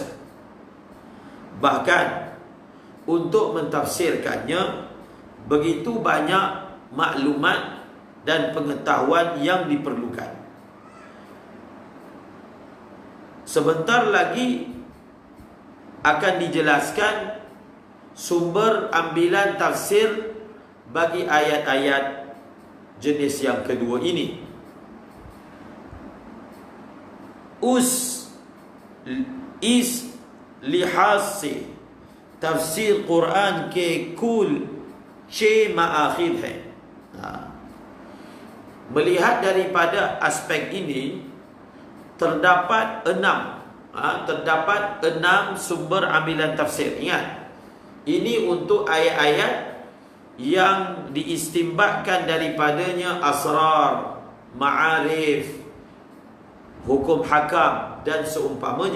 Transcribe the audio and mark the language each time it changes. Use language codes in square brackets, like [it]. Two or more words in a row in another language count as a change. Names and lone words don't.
[ms] Bahkan untuk mentafsirkannya begitu banyak maklumat dan pengetahuan yang diperlukan. Sebentar lagi akan dijelaskan sumber ambilan tafsir bagi ayat-ayat jenis yang kedua ini. [ur] اس لحاظ سے تفسیر قرآن کے کل 6 مآخذ ہے. [ms] Melihat daripada aspek ini terdapat 6 sumber ambilan tafsir. Ingat, ini untuk ayat-ayat yang diistimbatkan daripadanya asrar, ma'arif, hukum hakam dan seumpamanya.